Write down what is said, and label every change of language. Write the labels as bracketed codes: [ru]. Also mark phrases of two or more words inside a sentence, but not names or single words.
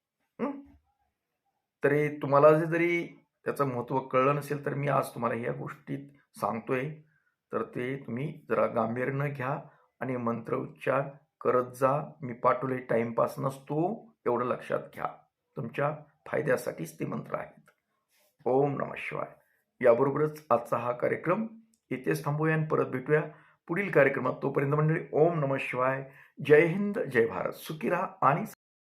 [mr] तरी तुम्हाला जरी त्याचं महत्त्व कळलं नसेल तर मी आज तुम्हाला ह्या गोष्टी सांगतोय. तर ते तुम्ही जरा गांभीर्यानं घ्या आणि मंत्र उच्चार करत जा. मी पाठवले टाइमपास नसतो एवढं लक्षात घ्या. तुमच्या फायद्यासाठीच ते मंत्र आहेत. [sa] ओम नमः शिवाय. [mr] याबरोबरच आजचा हा कार्यक्रम इथेच थांबूया आणि परत भेटूया पुढील कार्यक्रमात. तोपर्यंत मंडळी [sa] ओम नमः शिवाय. [mr] जय हिंद, जय भारत. सुखी राहा आणि